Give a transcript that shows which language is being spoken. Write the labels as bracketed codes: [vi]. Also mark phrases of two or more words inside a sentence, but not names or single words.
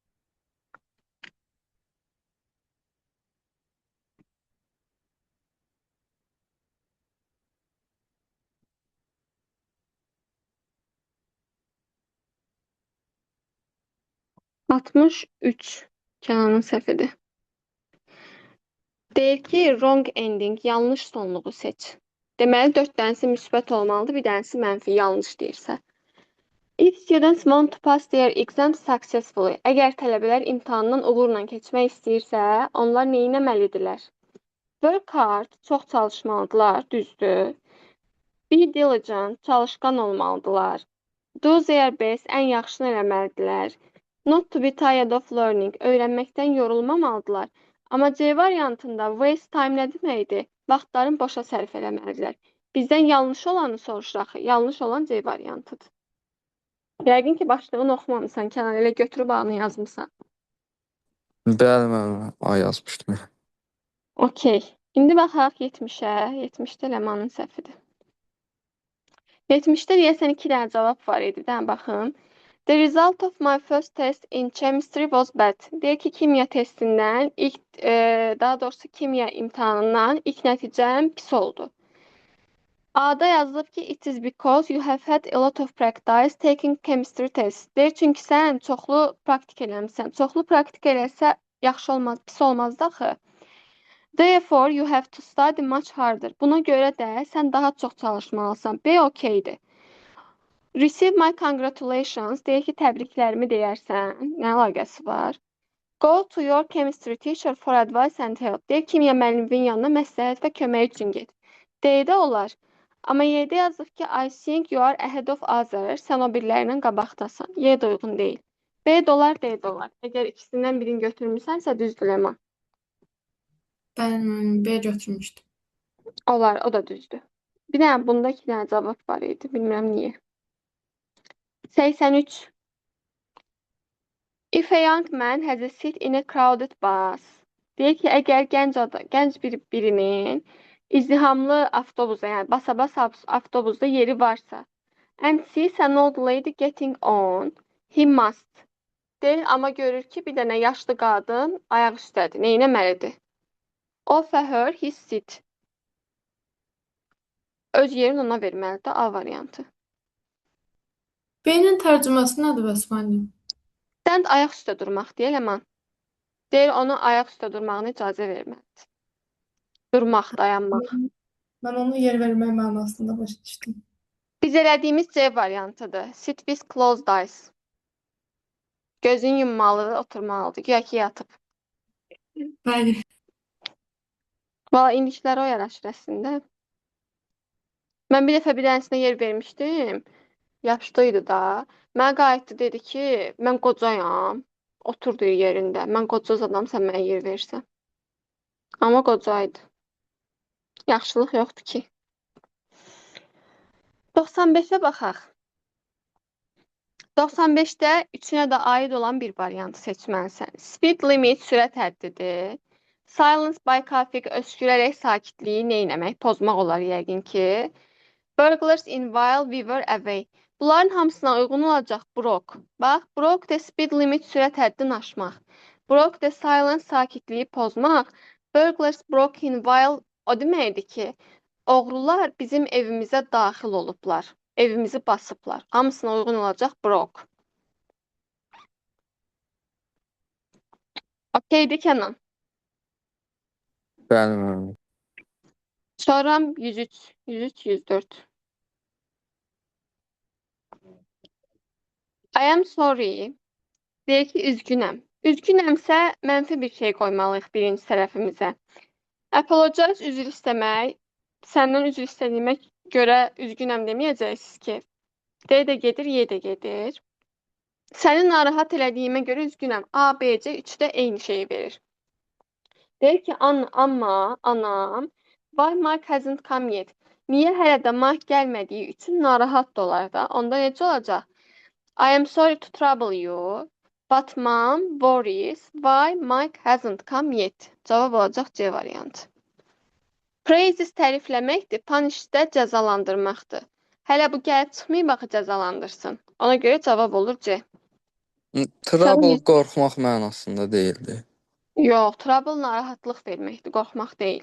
[az] Altmış üç Kənanın səhvidir. Deyir ki, [en] wrong ending, [az] yanlış sonluğu seç. Deməli, 4 dənəsi müsbət olmalıdır, bir dənəsi mənfi, yanlış deyirsə. [en] If students want to pass their exam successfully, [az] əgər tələbələr imtahandan uğurla keçmək istəyirsə, onlar nə etməlidirlər? [en] Work hard, [az] çox çalışmalıdırlar, düzdür. [en] Be diligent, [az] çalışqan olmalıdırlar. [en] Do their best, [az] ən yaxşını eləməlidirlər. [en] Not to be tired of learning, [az] öyrənməkdən yorulmamalıdırlar. Amma C variantında [en] waste time [az] nə deməkdir? Vaxtlarını boşa sərf eləməlidirlər. Bizdən yanlış olanı soruşaq. Yanlış olan C variantıdır. Yəqin ki, başlığını oxumamısan, Kənan, elə götürüb anı yazmısan. Bəli, müəllim. A yazmışdım. Okey. İndi baxaq 70-ə. 70-də Ləmanın səhvidir. 70-də deyəsən 2 dənə cavab var idi. Bir dənə baxım. [en] The result of my first test in chemistry was bad. [az] Deyir ki, kimya testindən, daha doğrusu kimya imtahanından ilk nəticəm pis oldu. A'da yazılıb ki, [en] it is because you have had a lot of practice taking chemistry test. [az] Deyir, çünki sən çoxlu praktik eləmişsən. Çoxlu praktik eləsə yaxşı olmaz, pis olmaz da axı. [en] Therefore, you have to study much harder. [az] Buna görə də sən daha çox çalışmalısan. B okeydir. [en] Receive my congratulations. [az] Deyir ki, təbriklərimi deyərsən. Nə əlaqəsi var? [en] Go to your chemistry teacher for advice and help. [az] Deyir, kimya müəlliminin yanına məsləhət və kömək üçün get. D-də olar. Amma Y-də yazıb ki, [en] I think you are ahead of others. [az] Sən o birilərlə qabaqdasan. Y-də uyğun deyil. B-də olar, D-də olar. Əgər ikisindən birini götürmüsənsə, düzdür Ləman. Bəli, müəllim, B götürmüşdüm. Olar, o da düzdür. Bir dənə bunda 2 dənə cavab var idi. Bilmirəm niyə. 83. [en] If a young man has a seat in a crowded bus. [az] Deyir ki, əgər gənc birinin izdihamlı avtobusda, yəni basa-bas avtobusda yeri varsa, [en] and sees an old lady getting on, he must. [az] Deyir, amma görür ki, bir dənə yaşlı qadın ayaq üstədir. Nə etməlidir? [en] Offer her his seat. [az] Öz yerini ona verməlidir. A variantı. B-nin tərcüməsi nədir bəs müəllim? Stand ayaq üstə durmaq deyə Ləman. Deyir, onu ayaq üstə durmağına icazə verməlidir. Durmaq, dayanmaq. Mən onu yer vermək mənasında başa düşdüm. Biz elədiyimiz C variantıdır. [en] Sit with closed eyes. [az] Gözünü yummalıdır, oturmalıdır. Güya ki, yatıb. Bəli. Valla indikləri o yaraşır əslində. Mən bir dəfə bir dənəsinə yer vermişdim. Yaşlıydı da. Mənə qayıtdı, dedi ki, mən qocayam. Oturduğu yerində. Mən qoca adam, sən mənə yer versən. Amma qocaydı. Yaxşılıq yoxdur ki. 95-ə baxaq. 95'də üçünə də aid olan bir variantı seçməlisən. [en] Speed limit [az] sürət həddidir. [en] Silence by [az] Kafik öskürərək sakitliyi neyləmək, pozmaq olar yəqin ki. [en] Burglars in while we were away. [az] Bunların hamısına uyğun olacaq broke. Bax, [en] broke de speed limit [az] sürət həddini aşmaq. [en] Broke de silence [az] sakitliyi pozmaq. [en] Burglars broke in while [az] o deməkdir ki, oğrular bizim evimizə daxil olublar. Evimizi basıblar. Hamısına uyğun olacaq broke. Okeydi Kenan. Bəli, müəllim. Soram 103, 104. [en] I am sorry. [az] Deyir ki, üzgünəm. Üzgünəmsə, mənfi bir şey qoymalıyıq birinci tərəfimizə. Apologize, üzr istəmək. Səndən üzr istədiyimə görə üzgünəm deməyəcəksiniz ki. D də gedir, Y də gedir. Səni narahat elədiyimə görə üzgünəm. A, B, C üçü də eyni şeyi verir. Deyir ki, amma, anam, [en] why Mike hasn't come yet? [az] Niyə hələ də Mike gəlmədiyi üçün narahat da olar da? Onda necə olacaq? [en] I am sorry to trouble you, but mom worries why Mike hasn't come yet. [az] Cavab olacaq C variantı. Praises tərifləməkdir, punish də cəzalandırmaqdır. Hələ bu gəlib çıxmayıb axı cəzalandırsın. Ona görə cavab olur C. Trouble qorxmaq mənasında deyildi. Yox, trouble narahatlıq verməkdir, qorxmaq deyil.